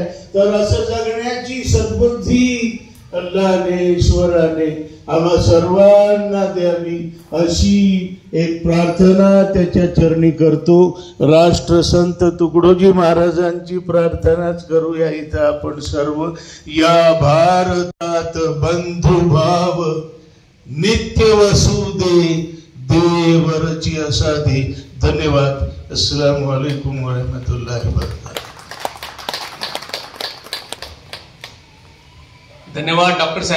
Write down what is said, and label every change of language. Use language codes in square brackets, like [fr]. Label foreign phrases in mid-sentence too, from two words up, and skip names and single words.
[mr] तर असं जगण्याची सद्बुद्धी अल्लाहने, ईश्वराने आम्हा सर्वांना द्यावी अशी एक प्रार्थना त्याच्या चरणी करतो. राष्ट्रसंत तुकडोजी महाराजांची प्रार्थनाच करूया इथं आपण सर्व. या भारतात बंधुभाव नित्य वसुदे, देवरची असादे. धन्यवाद. [ar] السلام عليكم ورحمة الله وبركاته. [mr] धन्यवाद डॉक्टर साहेब.